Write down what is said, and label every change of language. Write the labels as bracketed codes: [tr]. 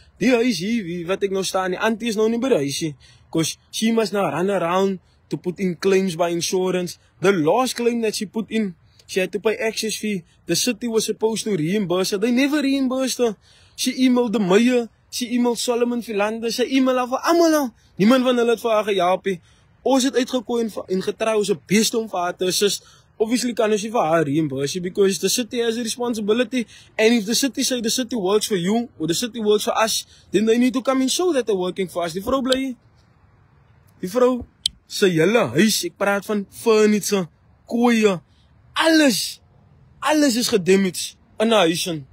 [af] Die huis hier, wat ek nou staan, die auntie is nou nie by die huisie, [en] because she must now run around to put in claims by insurance. The last claim that she put in, she had to pay access fee. The city was supposed to reimburse her. They never reimbursed her. She emailed the mayor. She emailed Solomon Philander. [af] Sy email haar vir almal nou. Niemand van hulle het vir haar gehelp nie. Ons het uitgekooi en getrou as 'n beeste om vir haar te assist. [en] Obviously [af] kan ons nie vir haar [en] reimburse, because the city has a responsibility. And if the city say the city works for you, or the city works for us, then they need to come and show that they're working for us. [af] Die vrou bly. Die vrou sy hele huis, ek praat van furniture, kooie, alles is gedamaged in haar huis.